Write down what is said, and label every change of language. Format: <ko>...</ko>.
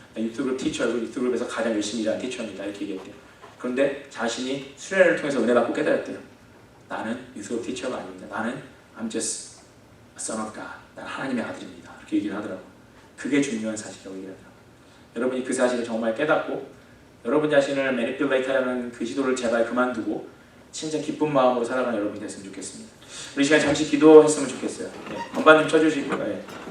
<ko>난 youth group teacher고 youth group에서 가장 열심히 일하는 티처입니다. 이렇게 얘기했대요. 그런데 자신이 수련회를 통해서 은혜 받고 깨달았대요. 나는 youth group teacher가 아닙니다. 나는</ko> <en>I'm just a son of God.</en> <ko>난 하나님의 아들입니다. 이렇게 얘기를 하더라고요. 그게 중요한 사실이라고 얘기를 하더라고요. 여러분이 그 사실을 정말 깨닫고 여러분 자신을 매니플레이트 하려는 그 시도를 제발 그만두고 진짜 기쁜 마음으로 살아가는 여러분이 됐으면 좋겠습니다. 우리 시간 잠시 기도했으면 좋겠어요. 네, 건반 좀 쳐주시고요. 네.</ko>